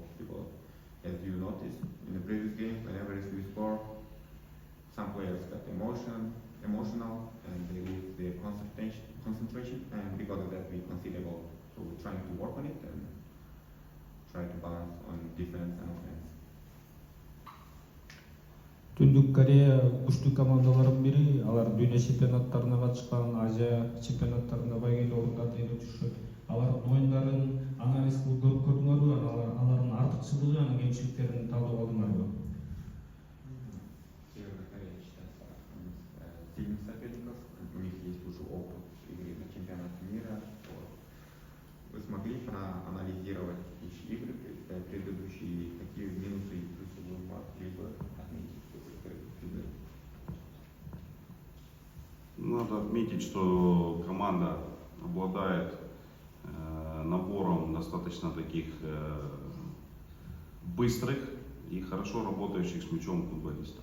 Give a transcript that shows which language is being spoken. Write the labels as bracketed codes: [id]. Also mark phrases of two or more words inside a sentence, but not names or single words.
[en] Because as you noticed in the previous game, whenever we score, some players got emotional, and they lose their concentration, and because of that we concede a goal. So we're trying to work on it and try to balance on defense and offense. [ky] Түндүк Корея күчтүү командалардын бири, алар дүйнө чемпионаттарына катышкан, Азия чемпионаттарында байгелүү орундарды ээлеп жүрүшөт. Алардын оюндарын анализ кылып көрдүңөрбү? Алардын артыкчылыгы жана кемчиликтерин талдап алдыңарбы? [ru] Северная Корея считается сильным соперником, у них есть уже опыт игры на чемпионате мира. Вот. Вы смогли проанализировать их игры, предыдущие, какие минусы и плюсы вы могли бы отметить? Надо отметить, что команда обладает набором достаточно таких быстрых и хорошо работающих с мячом футболистов.